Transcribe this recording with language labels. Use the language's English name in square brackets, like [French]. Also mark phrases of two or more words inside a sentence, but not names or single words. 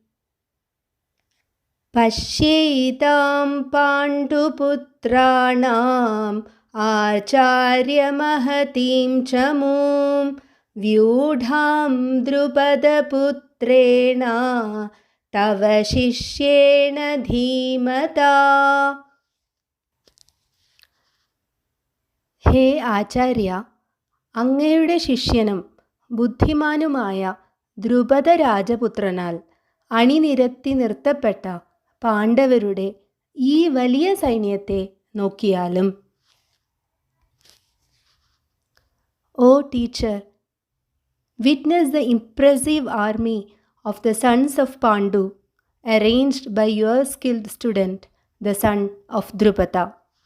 [Sanskrit] पश्येतां पाण्डुपुत्राणाम् आचार्यमहतीं च मूं व्यूढां द्रुपदपुत्रेण तव शिष्येण धीमता। [Malayalam] ഹേ ആചാര്യ, അങ്ങയുടെ ശിഷ്യനും ബുദ്ധിമാനുമായ ദ്രുപദ രാജപുത്രനാൽ അണിനിരത്തി നിർത്തപ്പെട്ട പാണ്ഡവരുടെ ഈ വലിയ സൈന്യത്തെ നോക്കിയാലും. [English] O teacher, witness the impressive army of the sons of Pandu, arranged by your skilled student, the son of Drupada.